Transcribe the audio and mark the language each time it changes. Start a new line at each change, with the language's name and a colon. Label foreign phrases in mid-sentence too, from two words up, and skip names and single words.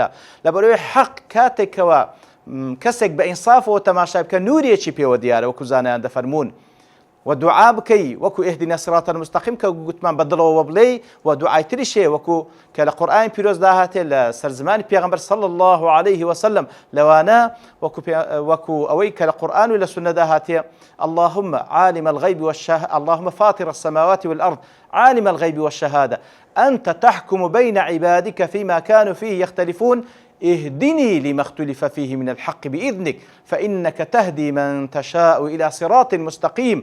Central Kurdish: لەبەرەوەی حەق کاتێکەوە کەسێک بە ئینسافەوە تەماشای بکە نوریەکی پێوە دیارە، وەکو زانایان دەفەرمون، و دوعا بکەی وەکو
Arabic: ئیهدینە الصراط المستەقیم
Central Kurdish: کە گوتمان بەدڵەوە بڵێ، و دوعای تریش هەیە وەکو کە لە قورئانی پیرۆز داهاتێ لە سەرزمانی پێغەمبەر
Arabic: صلی الله عليه وسلم،
Central Kurdish: لەوانە وەکو ئەوەی کە لە قورئان و لە سونە داهاتێ
Arabic: اللهم عالم الغيب والشهادة اللهم فاطر السماوات والأرض عالم الغيب والشهادة أنت تحكم بين عبادك فيما كانوا فيه يختلفون اهدني لما اختلف فيه من الحق بإذنك فإنك تهدي من تشاء إلى صراط مستقيم.